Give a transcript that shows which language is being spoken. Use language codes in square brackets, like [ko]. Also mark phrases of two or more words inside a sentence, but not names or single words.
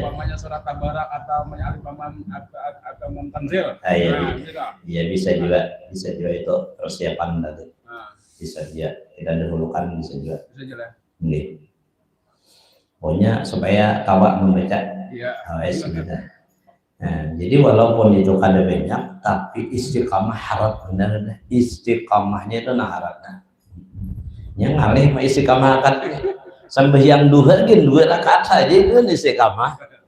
[id] Umpamanya surat tabarak atau alif lam atau tanzil. Iya bisa juga itu persiapan tadi. Bisa dia kita dahulukan bisa juga. Bisa juga. Nih. [bjn] Pokoknya supaya kawak membaca. [id] Iya. [bjn] Nah, jadi walaupun itu kada banyak, tapi istiqamah harap benar. Istiqamahnya itu haratnya. Yang ngalih mah istiqamah kan sembahyang duha kan 2 rakaat aja itu istiqamah.